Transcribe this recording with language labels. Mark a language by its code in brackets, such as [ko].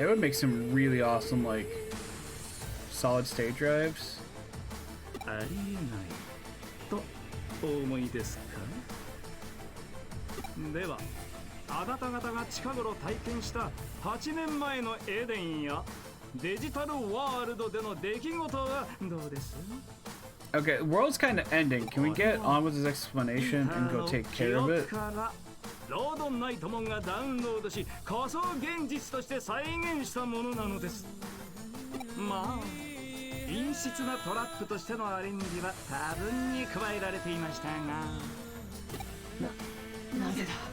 [en] That would make some really awesome, like, solid state drives. [ja] ありえないとお思いですか？ではあなた方が近頃体験した8年前のエデンやデジタルワールドでの出来事はどうです？ [en] Okay, the world's kind of ending. Can we get on with this explanation and go take care of it? [ja] ロードナイトモンがダウンロードし仮想現実として再現したものなのです。まあ陰湿なトラップとしてのアレンジは多分に加えられていましたが、なぜだ。